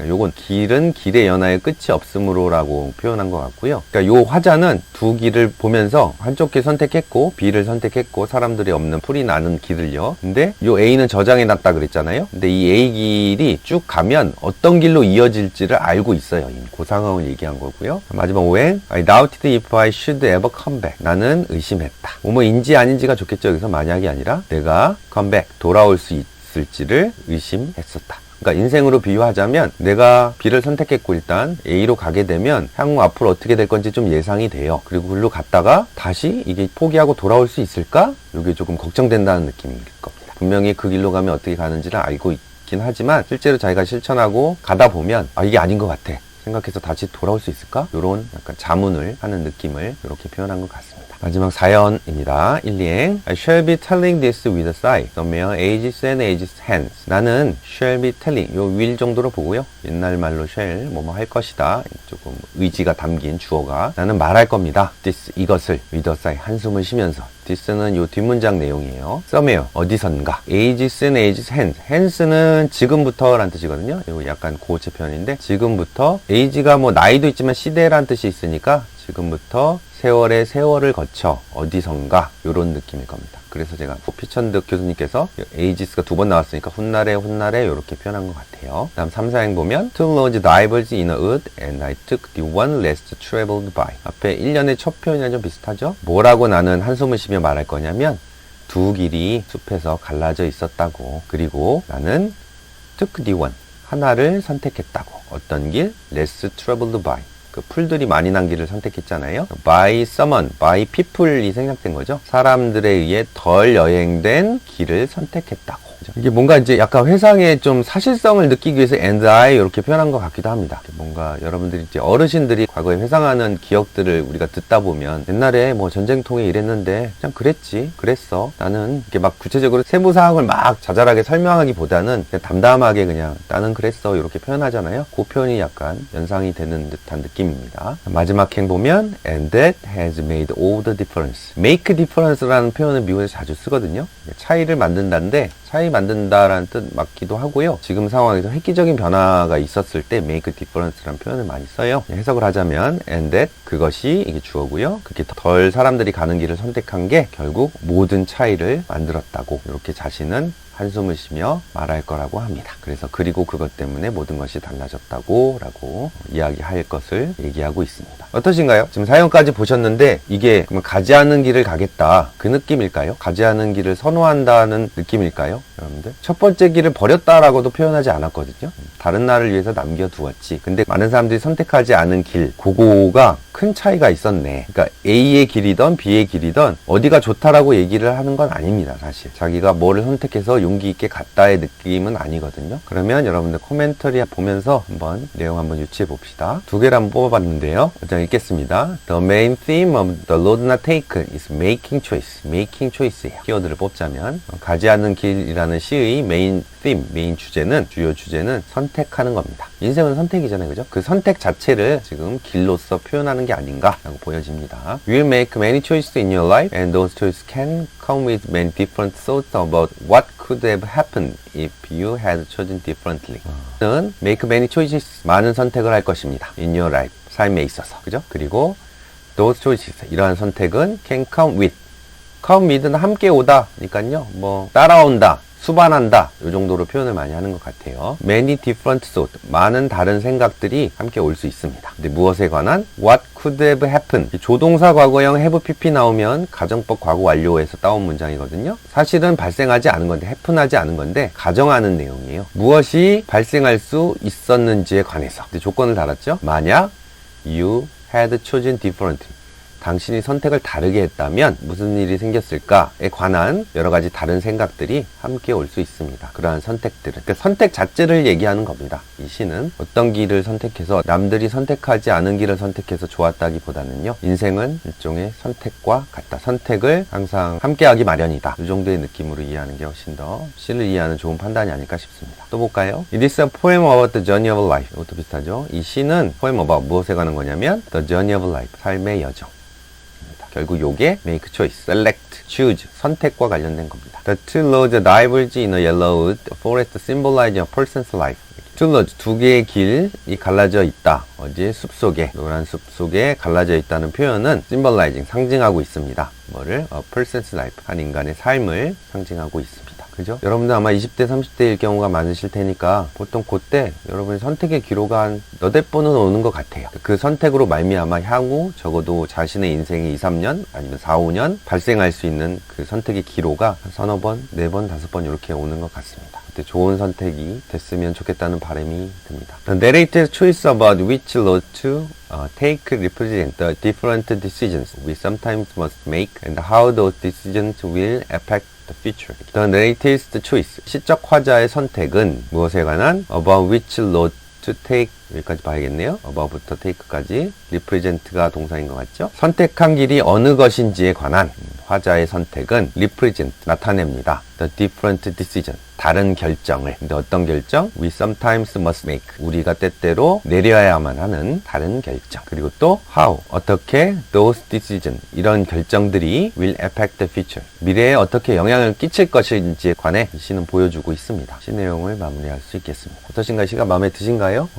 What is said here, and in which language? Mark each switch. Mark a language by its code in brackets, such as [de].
[ko] 그러니까 요건 길은 길의 연하에 끝이 없으므로라고 표현한 것 같고요. 그러니까 요 화자는 두 길을 보면서 한쪽 길 선택했고 B를 선택했고 사람들이 없는 풀이 나는 길을요. 근데 요 A는 저장해 놨다 그랬잖아요. 근데 이 A 길이 쭉 가면 어떤 길로 이어질지를 알고 있어요. 이미 그 상황을 얘기한 거고요. 마지막 5행 [en] I doubted if I should ever come back. [ko] 나는 의심했다. 뭐인지 아닌지가 좋겠죠. 여기서 만약이 아니라 내가 come back 돌아올 수 있을지를 의심했었다. 그러니까 인생으로 비유하자면 내가 B를 선택했고 일단 A로 가게 되면 향후 앞으로 어떻게 될 건지 좀 예상이 돼요. 그리고 글로 갔다가 다시 이게 포기하고 돌아올 수 있을까? 이게 조금 걱정된다는 느낌일 겁니다. 분명히 그 길로 가면 어떻게 가는지를 알고 있긴 하지만 실제로 자기가 실천하고 가다 보면 이게 아닌 것 같아 생각해서 다시 돌아올 수 있을까? 이런 약간 자문을 하는 느낌을 이렇게 표현한 것 같습니다. 마지막 사연입니다. 1, 2행 [en] I shall be telling this with a sigh. The mere ages and ages hence. [ko] 나는 [en] shall be telling [ko] 요 will 정도로 보고요. 옛날 말로 shall 뭐뭐 할 것이다. 조금 의지가 담긴 주어가 나는 말할 겁니다. [en] this [ko] 이것을 [en] with a sigh [ko] 한숨을 쉬면서. this는 요 뒷문장 내용이에요. somewhere 어디선가. [en] ages and ages hence. [ko] hence는 지금부터라는 뜻이거든요. 이거 약간 고체 표현인데 지금부터 age가 뭐 나이도 있지만 시대라는 뜻이 있으니까 지금부터 세월의 세월을 거쳐 어디선가 요런 느낌일 겁니다. 그래서 제가 피천득 교수님께서 에이지스가 두 번 나왔으니까 훗날에 요렇게 표현한 것 같아요. 다음 3, 4행 보면 [en] Two lords diverged in a wood and I took the one less traveled by. [ko] 앞에 1년의 첫 표현이랑 좀 비슷하죠? 뭐라고 나는 한숨을 쉬며 말할 거냐면 두 길이 숲에서 갈라져 있었다고. 그리고 나는 [en] took the one [ko] 하나를 선택했다고. 어떤 길? [en] less traveled by. [ko] 그 풀들이 많이 난 길을 선택했잖아요. [en] by someone, by people [ko] 이 생략된 거죠. 사람들에 의해 덜 여행된 길을 선택했다고. 이게 뭔가 이제 약간 회상의 좀 사실성을 느끼기 위해서 [en] and I [ko] 이렇게 표현한 것 같기도 합니다. 뭔가 여러분들이 이제 어르신들이 과거에 회상하는 기억들을 우리가 듣다 보면 옛날에 뭐 전쟁통에 이랬는데 그냥 그랬어. 나는 이렇게 막 구체적으로 세부 사항을 막 자잘하게 설명하기보다는 그냥 담담하게 그냥 나는 그랬어 이렇게 표현하잖아요. 그 표현이 약간 연상이 되는 듯한 느낌입니다. 마지막 행 보면 [en] and that has made all the difference. make difference [ko] 라는 표현을 미국에서 자주 쓰거든요. 차이를 만든다는데 차이 만든다라는 뜻 맞기도 하고요. 지금 상황에서 획기적인 변화가 있었을 때 [en] make difference [ko] 라는 표현을 많이 써요. 해석을 하자면 [en] and that [ko] 그것이 이게 주어고요. 그게 덜 사람들이 가는 길을 선택한 게 결국 모든 차이를 만들었다고 이렇게 자신은 한숨을 쉬며 말할 거라고 합니다. 그래서 그리고 그것 때문에 모든 것이 달라졌다고 라고 이야기할 것을 얘기하고 있습니다. 어떠신가요? 지금 사연까지 보셨는데 이게 그러면 가지 않은 길을 가겠다 그 느낌일까요? 가지 않은 길을 선호한다는 느낌일까요? 여러분들 첫 번째 길을 버렸다라고도 표현하지 않았거든요. 다른 날을 위해서 남겨두었지. 근데 많은 사람들이 선택하지 않은 길 그거가 큰 차이가 있었네. 그러니까 A의 길이든 B의 길이든 어디가 좋다라고 얘기를 하는 건 아닙니다. 사실 자기가 뭐를 선택해서 용기 있게 갔다의 느낌은 아니거든요. 그러면 여러분들 코멘터리 보면서 한번 내용 한번 유추해 봅시다. 두 개를 한번 뽑아봤는데요. 먼저 읽겠습니다. [en] The main theme of the road not taken is making choice. making choice예요. [ko] 키워드를 뽑자면 가지 않는 길이라는 시의 메인 주제는 주요 주제는 선택하는 겁니다. 인생은 선택이잖아요, 그죠? 그 선택 자체를 지금 길로서 표현하는 게 아닌가라고 보여집니다. [en] You will make many choices in your life, and those choices can come with many different thoughts about what could have happened if you had chosen differently. [ko] 는 [en] make many choices, [ko] 많은 선택을 할 것입니다. [en] In your life, [ko] 삶에 있어서, 그죠? 그리고 [en] those choices, [ko] 이러한 선택은 [en] can come with [ko] 는 함께 오다니까요. 뭐 따라온다. 수반한다 이 정도로 표현을 많이 하는 것 같아요. [en] Many different thoughts [ko] 많은 다른 생각들이 함께 올 수 있습니다. 근데 무엇에 관한 [en] What could have happened [ko] 조동사 과거형 have pp 나오면 가정법 과거 완료에서 따온 문장이거든요. 사실은 발생하지 않은 건데 happen하지 않은 건데 가정하는 내용이에요. 무엇이 발생할 수 있었는지에 관해서 근데 조건을 달았죠. 만약 [en] you had chosen differently [ko] 당신이 선택을 다르게 했다면 무슨 일이 생겼을까에 관한 여러 가지 다른 생각들이 함께 올 수 있습니다. 그러한 선택들은 그러니까 선택 자체를 얘기하는 겁니다. 이 시는 어떤 길을 선택해서 남들이 선택하지 않은 길을 선택해서 좋았다기보다는요. 인생은 일종의 선택과 같다. 선택을 항상 함께하기 마련이다. 이 정도의 느낌으로 이해하는 게 훨씬 더 시를 이해하는 좋은 판단이 아닐까 싶습니다. 또 볼까요? [en] It is a poem about the journey of life. [ko] 이것도 비슷하죠. 이 시는 [en] poem about [ko] 무엇에 관한 거냐면 [en] the journey of life. [ko] 삶의 여정. 결국 요게 [en] make choice, select, choose, [ko] 선택과 관련된 겁니다. [en] The two roads diverge in a yellowed forest symbolize a person's life. Two roads, [ko] 두 개의 길이 갈라져 있다. 어디 숲속에, 노란 숲속에 갈라져 있다는 표현은 symbolizing, 상징하고 있습니다. 뭐를? [en] A person's life, [ko] 한 인간의 삶을 상징하고 있습니다. 그죠? 여러분들 아마 20대, 30대일 경우가 많으실 테니까 보통 그때 여러분의 선택의 기로가 한 너댓 번은 오는 것 같아요. 그 선택으로 말미암아 향후 적어도 자신의 인생의 2, 3년 아니면 4, 5년 발생할 수 있는 그 선택의 기로가 한 서너 번, 4번, 5번 이렇게 오는 것 같습니다. 그때 좋은 선택이 됐으면 좋겠다는 바람이 듭니다. [en] The narrator's choice about which road to take represent the different decisions we sometimes must make and how those decisions will affect the future. The narrator's choice. [ko] 시적 화자의 선택은 무엇에 관한 [en] about which road to take [ko] 여기까지 봐야겠네요. above부터 take까지 represent가 동사인 것 같죠? 선택한 길이 어느 것인지에 관한 화자의 선택은 represent 나타냅니다. [en] The different decision [ko] 다른 결정을. 근데 어떤 결정? [en] We sometimes must make [ko] 우리가 때때로 내려야만 하는 다른 결정. 그리고 또 how 어떻게 [en] those decisions [ko] 이런 결정들이 [en] will affect the future [ko] 미래에 어떻게 영향을 끼칠 것인지에 관해 이 시는 보여주고 있습니다. 시 내용을 마무리할 수 있겠습니다. 어떠신가요? 시가 마음에 드신가요?